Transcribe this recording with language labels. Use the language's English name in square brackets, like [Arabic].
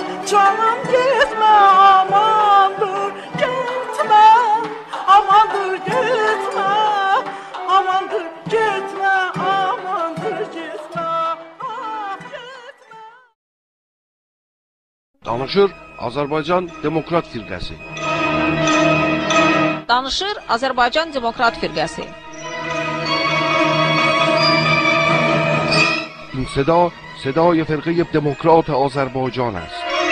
[Azerbaijani] Canım gitme amandır gitme, amandır gitme, amandır gitme, amandır gitme, ah gitme. Danışır Azərbaycan Demokrat Firqəsi. Danışır Azərbaycan Demokrat Firqəsi. [Persian] این صدای فرقه دموکرات آذربایجان است.